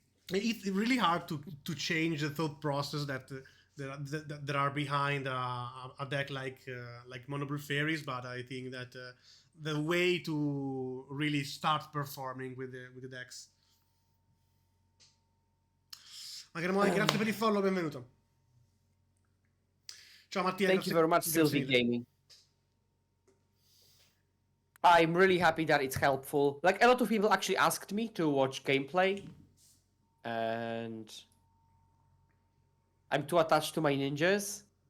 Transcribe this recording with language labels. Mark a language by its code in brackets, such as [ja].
[en] It's really hard to change the thought process that are behind a deck like Mono Blue Faeries, but I think that the way to really start performing with the decks. [it] Grazie per il follow, benvenuto. Ciao Mattia. [en] Thank you very much, Sylvie Gaming. I'm really happy that it's helpful. Like, a lot of people actually asked me to watch gameplay. And I'm too attached to my ninjas.